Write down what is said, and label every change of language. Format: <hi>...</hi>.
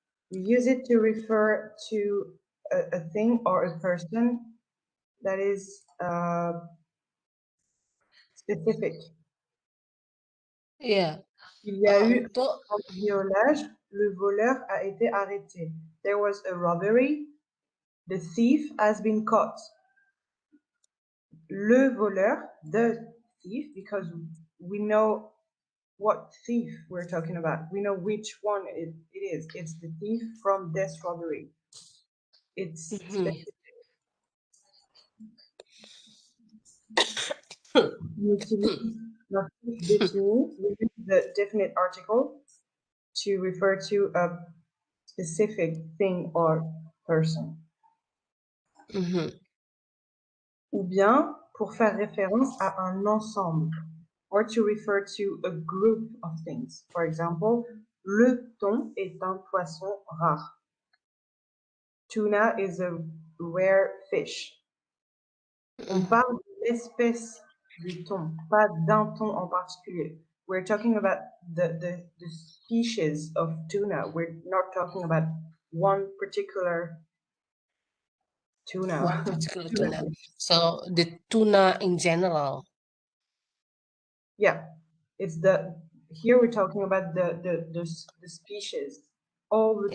<en>We use it to refer to a thing or a person that is specific. Iya.</en> <fr>Il y a eu Untuk un violage, le voleur a été arrêté.</fr> <en>There was a robbery, the thief has been caught.</en> <fr>Le voleur,</fr> <en>the thief, because we know what thief we're talking about. We know which one it is. It's the thief from this robbery. It's specific. We utilise</en> <fr>l'article défini,</fr> <en>we use the definite article to refer to a specific thing or person.</en> <fr>Ou bien pour faire référence à un ensemble,</fr> <en>or to refer to a group of things. For example,</en> <fr>le thon est un poisson rare.</fr> <en>Tuna is a rare fish.</en> <fr>On parle de l'espèce du thon, pas d'un thon en particulier.</fr> <en>We're talking about the species of tuna. We're not talking about one particular tuna. one particular tuna. So the tuna in general. Yeah, it's here we're talking about the species, all the</en>